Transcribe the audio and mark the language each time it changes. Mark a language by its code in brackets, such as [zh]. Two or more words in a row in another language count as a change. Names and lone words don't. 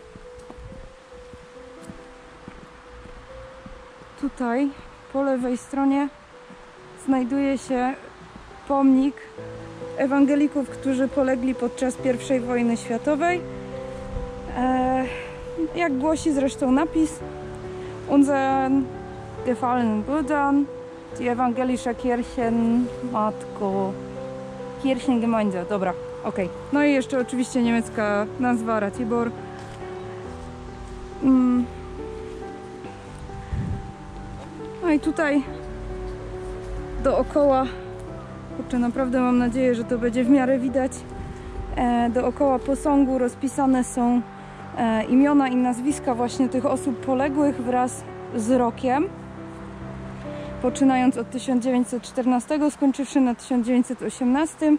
[pl] Tutaj po lewej stronie znajduje się pomnik ewangelików, którzy polegli podczas I wojny światowej. Jak głosi zresztą napis: [de] Unseren gefallenen Brüdern, die evangelische Kirchen, [pl] Matko, Kirchengemeinde. Dobra, okej. No i jeszcze oczywiście niemiecka nazwa Ratibor. No i tutaj dookoła, kurczę, naprawdę mam nadzieję, że to będzie w miarę widać, dookoła posągu rozpisane są imiona i nazwiska właśnie tych osób poległych wraz z rokiem, poczynając od 1914, skończywszy na 1918.